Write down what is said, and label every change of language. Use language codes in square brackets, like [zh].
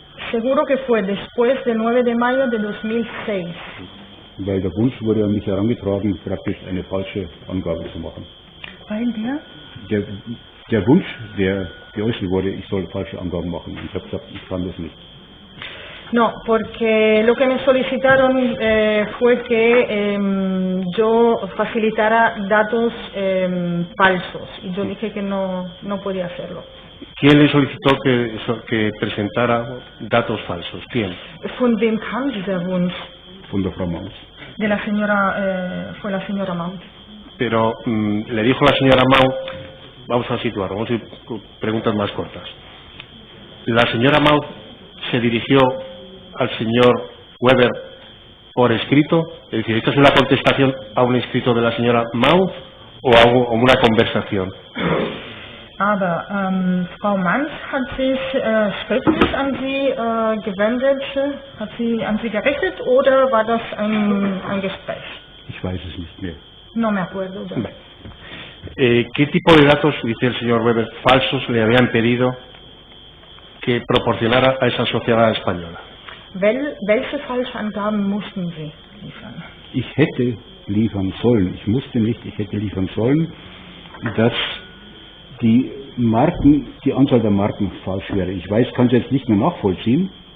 [es] Seguro que fue después del 9 de mayo de 2006. [de] Weil der Wunsch wurde an mich herangetragen, praktisch eine falsche Angabe zu machen. Weil der Wunsch, der geäußert wurde, ich soll falsche Angaben machen. Ich habe gesagt, ich kann das nicht. [es] No, porque lo que me solicitaron fue que yo facilitara datos falsos y yo dije que no podía hacerlo. ¿Quién le solicitó que presentara datos falsos? ¿Quién? [de] Von wem kam dieser Wunsch? Von der Frau Mauns. [es] De la señora, fue la señora Mauns. Pero le dijo la señora Mauns, vamos a situarlo, vamos a ir con preguntas más cortas. La señora Mauns se dirigió al señor Weber por escrito, es decir, ¿esta es una contestación a un escrito de la señora Mauns o una conversación. [de] Aber Frau Manz hat sich schriftlich an Sie gewendet, hat sie an Sie gerichtet oder war das ein Gespräch? Ich weiß es nicht mehr. [es] No me acuerdo. ¿Qué tipo de datos, dice el señor Weber, falsos le habían pedido que proporcionara a esa sociedad española? [de] Welche Falschangaben mussten Sie liefern? Ich hätte liefern sollen, ich musste nicht, ich hätte liefern sollen, dass die Anzahl der Marken falsch wäre. Ich weiß, kann es jetzt nicht mehr nachvollziehen.